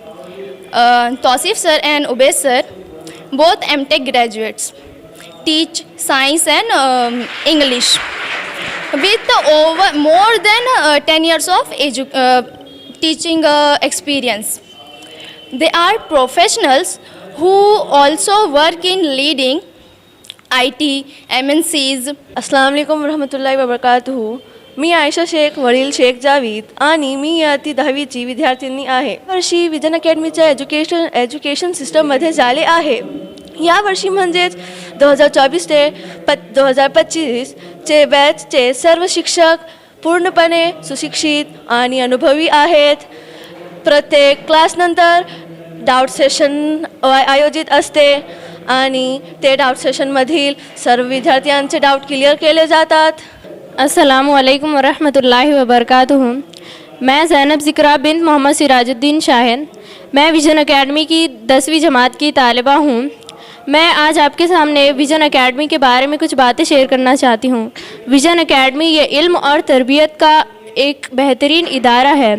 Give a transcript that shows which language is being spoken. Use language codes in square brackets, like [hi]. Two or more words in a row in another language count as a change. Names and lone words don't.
[en] Tausif sir and Ubaid sir, both MTech graduates, teach science and English with over more than 10 years of teaching experience. They are professionals who also work in leading IT, MNCs. [ar] السلام عليكم ورحمة الله وبركاته. [mr] मी आयशा शेख, वडील शेख जावीद आणि मी इयत्ता 10वीची विद्यार्थिनी आहे. वर्षी विजन अकॅडमीच्या [en] education system [mr] झाले आहे. यावर्षी म्हणजेच 2024 ते 2025 चे बॅचचे सर्व शिक्षक पूर्णपणे सुशिक्षित आणि अनुभवी आहेत. प्रत्येक क्लासनंतर [en] doubt session [mr] आयोजित असते आणि ते [en] doubt session [mr] सर्व विद्यार्थ्यांचे [en] doubt clear [mr] केले जातात. [ar] السلام عليكم ورحمة الله وبركاته. [hi] मैं ज़ैनब ज़िक्रा बिन मोहम्मद सिराजुद्दीन शाहिन, मैं विजन अकेडमी की 10वीं जमात की तालिबा हूँ. मैं आज आपके सामने विजन अकेडमी के बारे में कुछ बातें शेयर करना चाहती हूँ. विजन अकेडमी ये इल्म और तरबियत का एक बेहतरीन इदारा है.